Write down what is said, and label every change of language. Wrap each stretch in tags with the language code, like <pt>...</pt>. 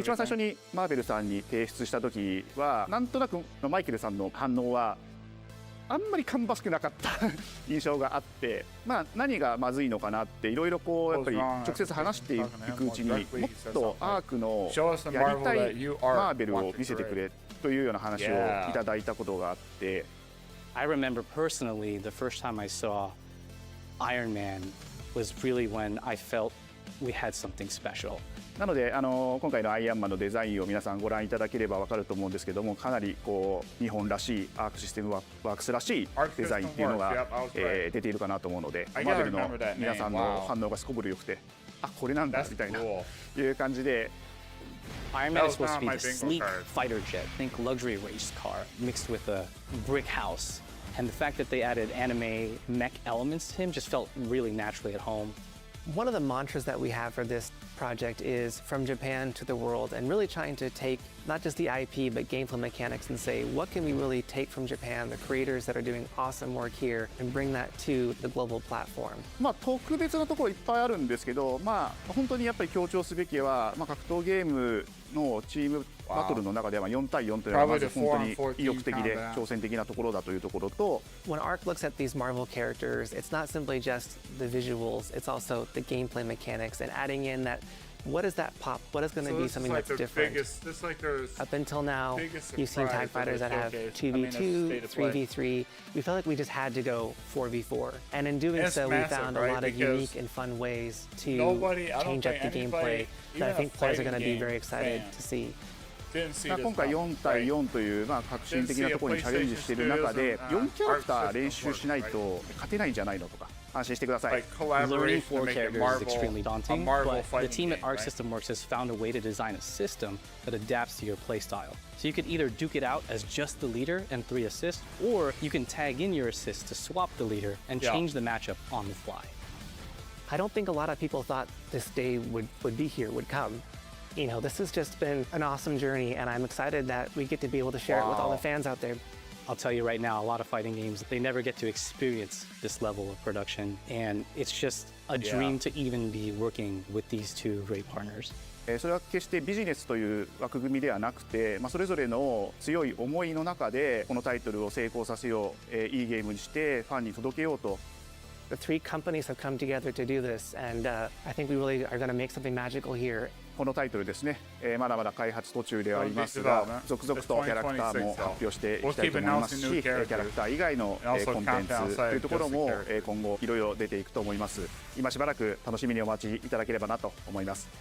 <ja>一番最初にマーベルさんに提出した時はなんとなくマイケルさんの反応はあんまり芳しくなかった印象があって、まあ何がまずいのかなっていろいろこうやっぱり直接話していくうちにもっとアークのやりたいマーベルを見せてくれというような話をいただいたことがあって。</ja> <en>I remember personally the first time I saw Iron Man was really when I felt we had something special.</en> <ja>なので今回のアイアンマンのデザインを皆さんご覧いただければ分かると思うんですけども、かなりこう日本らしいアークシステムワークスらしいデザインっていうのが出ているかなと思うので、マーベルの皆さんの反応がすこぶる良くて、あ、これなんだみたいないう感じで。</ja> <en>Iron Man is supposed to be the sleek fighter jet, think luxury race car mixed with a brick house. And the fact that they added anime mech elements to him just felt really naturally at home. One of the mantras that we have for this project is from Japan to the world, and really trying to take not just the IP but gameplay mechanics and say, what can we really take from Japan, the creators that are doing awesome work here, and bring that to the global platform.</en> <ja>まあ特別なところいっぱいあるんですけど、まあ本当にやっぱり強調すべきは、まあ格闘ゲームのチームバトルの中では4対4というのはまず本当に意欲的で挑戦的なところだというところと。</ja> <en>When Arc looks at these Marvel characters, it's not simply just the visuals, it's also the gameplay mechanics and adding in that. What is that pop? What is going to be something that's different? Up until now, you've seen TIE fighters that have 2v2, 3v3. We felt like we just had to go 4v4. And in doing so, we found a lot of unique and fun ways to change up the gameplay that I think players are going to be very excited to see.</en> <ja>今回4対4というまあ革新的なところにチャレンジしている中で4キャラクター練習しないと勝てないんじゃないのとか安心してください。</ja> <en>Learning 4 characters is extremely daunting, but the team at Arc System Works has found a way to design a system that adapts to your playstyle. So you could either duke it out as just the leader and 3 assists, or you can tag in your assists to swap the leader and change the matchup on the fly. I don't think a lot of people thought this day would be here, would come. You know, this has just been an awesome journey, and I'm excited that we get to be able to share it with all the fans out there. I'll tell you right now, a lot of fighting games, they never get to experience this level of production, and it's just a dream to even be working with these two great partners.</en> <ja>それは決してビジネスという枠組みではなくて、それぞれの強い思いの中でこのタイトルを成功させよう、いいゲームにしてファンに届けようと。</ja> <en>The 3 companies have come together to do this, and I think we really are going to make something magical here.</en> <ja>このタイトルですね、まだまだ開発途中ではありますが、続々とキャラクターも発表していきたいと思いますし、キャラクター以外のコンテンツというところも今後いろいろ出ていくと思います。今しばらく楽しみにお待ちいただければなと思います。</ja>